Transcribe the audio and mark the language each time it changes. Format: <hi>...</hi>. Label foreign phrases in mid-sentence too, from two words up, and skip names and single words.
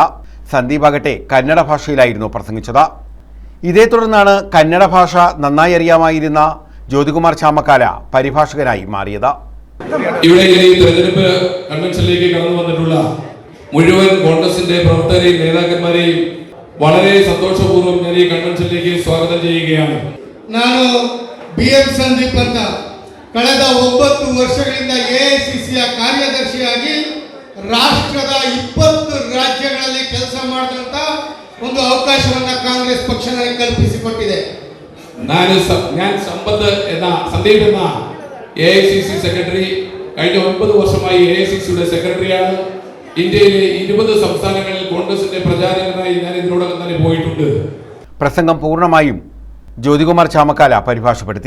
<ml>സന്ദീപാകട്ടെ കന്നഡ ഭാഷയിലായിരുന്നു പ്രസംഗിച്ചത്. ഇതേ തുടർന്നാണ് കന്നഡ ഭാഷ നന്നായി അറിയാമായിരുന്ന ജ്യോതികുമാർ ചാമക്കാല പരിഭാഷകനായി മാറിയത്. ഇവിടെ ഈ തെരഞ്ഞെടുപ്പ് കൺവെൻഷനിലേക്ക് കടന്നു വന്നിട്ടുള്ള മുഴുവൻ കോൺഗ്രസിന്റെ പ്രവർത്തകരെയും നേതാക്കന്മാരെയും വളരെ സന്തോഷപൂർവ്വം ഞാൻ ഈ കൺവെൻഷനിലേക്ക് സ്വാഗതം ചെയ്യുകയാണ്.</ml> <kn>ನಾನು BM ಸಂದೀಪ್ ಅಂತ ಕಳೆದ 9 ವರ್ಷಗಳಿಂದ AICCಯ ಕಾರ್ಯದರ್ಶಿಯಾಗಿ ರಾಷ್ಟ್ರದ 20 ರಾಜ್ಯಗಳಲ್ಲಿ ಕೆಲಸ ಮಾಡಿದಂತ ಒಂದು ಅವಕಾಶವನ್ನ ಕಾಂಗ್ರೆಸ್ ಪಕ್ಷ ನನಗೆ ಕಲ್ಪಿಸಿಕೊಟ್ಟಿದೆ.</kn> <ml>ഞാൻ സന്ദീപ് എന്ന AICC സെക്രട്ടറി കഴിഞ്ഞ 9 വർഷമായി AICCയുടെ സെക്രട്ടറിയാണ്. ഇന്ത്യയിലെ 20 സംസ്ഥാനങ്ങളിൽ കോൺഗ്രസിന്റെ പ്രചാരകനായി ഞാൻ ഇതിനോടകം തന്നെ പോയിട്ടുണ്ട്. പ്രസംഗം പൂർണ്ണമായും ജ്യോതികുമാർ ചാമക്കാല പരിഭാഷപ്പെടുത്തി.</ml>